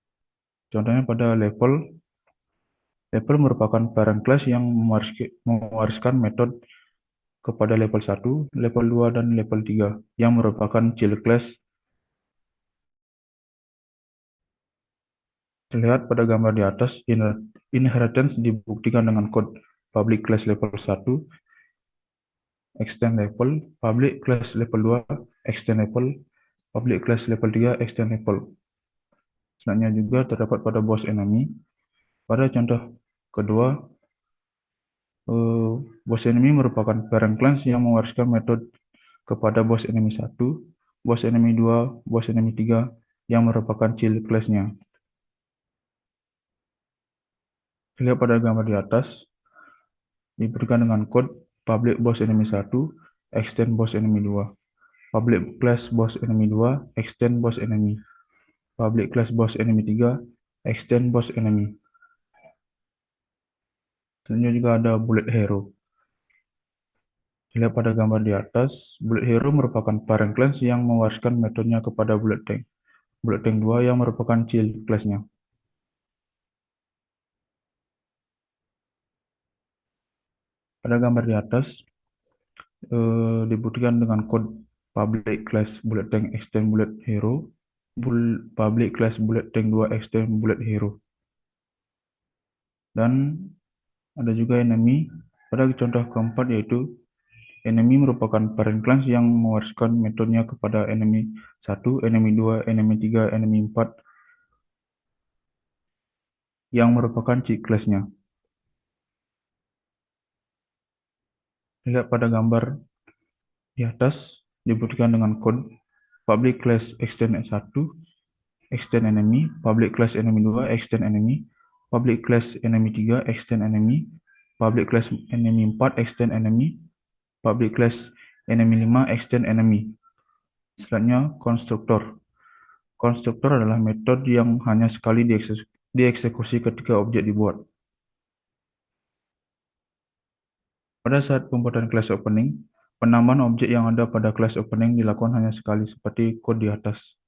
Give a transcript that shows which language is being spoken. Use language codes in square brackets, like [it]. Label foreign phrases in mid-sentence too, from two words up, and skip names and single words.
[id] Contohnya pada level Level merupakan [en] parent class [id] yang mewariskan metode kepada level 1, level 2, dan level 3, yang merupakan [en] child class. [id] Terlihat pada gambar di atas, inheritance dibuktikan dengan kode [en] public class level 1, extend level, public class level 2, extend level, public class level 3, extend level. [id] Selanjutnya juga terdapat pada boss enemy. Pada contoh kedua, boss enemy merupakan [en] parent class [id] yang mewariskan metode kepada boss enemy 1, boss enemy 2, boss enemy 3, yang merupakan [en] child class- [id] nya. Lihat pada gambar di atas, diberikan dengan kode [en] public boss enemy 1, extend boss enemy 2, public class boss enemy 2, extend boss enemy, public class boss enemy 3, extend boss enemy. [id] Selanjutnya juga ada bullet hero. Lihat pada gambar di atas, bullet hero merupakan [en] parent class [id] yang mewariskan metodenya kepada bullet tank. Bullet tank 2 yang merupakan [en] child class- [id] nya. Pada gambar di atas, dibuktikan dengan kode [en] public class bullet tank extend bullet hero, [id] public class bullet tank 2 extend bullet hero. Dan ada juga enemy pada contoh keempat, yaitu enemy merupakan [en] parent class [id] yang mewariskan metodenya kepada enemy 1, enemy 2, enemy 3, enemy 4, yang merupakan [en] child class- [id] nya. Lihat pada gambar di atas, dibuktikan dengan kode [en] public class extend 1, extend enemy, public class enemy 2, extend enemy, public class enemy 3, extend enemy, public class enemy 4, extend enemy, public class enemy 5, extend enemy. [id] Selanjutnya, konstruktor. Konstruktor adalah metode yang hanya sekali dieksekusi ketika objek dibuat. Pada saat pembuatan class opening, penambahan objek yang ada pada class opening dilakukan hanya sekali, seperti kode di atas.